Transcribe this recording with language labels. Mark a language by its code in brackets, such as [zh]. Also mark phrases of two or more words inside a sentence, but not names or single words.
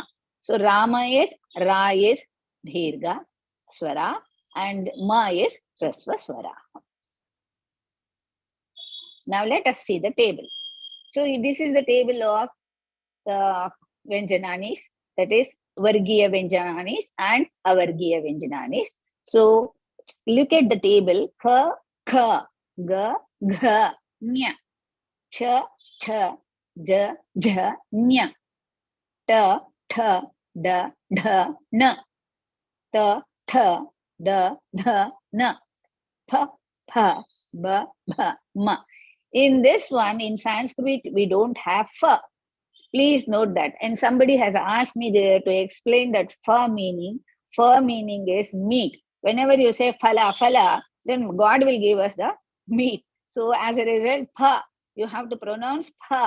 [en] So Rama is, Ra is [sa] दीर्घ स्वर [en] and Ma is [sa] ह्रस्व स्वर. [en] Now let us see the table. So this is the table of Vyanjananis, that is [sa] वर्गीय व्यञ्जनानि [en] and [sa] अवर्गीय व्यञ्जनानि. [en] So look at the table. [sa] क, ख, ग, घ, ङ, च, छ, ज, झ, ञ, ट, ठ, ड, ढ, ण. त, थ, द, ध, न, प, फ, ब, भ, म. [en] In this one, in Sanskrit, we don't have fa. Please note that. And somebody has asked me there to explain that fa meaning. Fa meaning is meat. Whenever you say phala, phala, then God will give us the meat. So as a result, pa, you have to pronounce pa.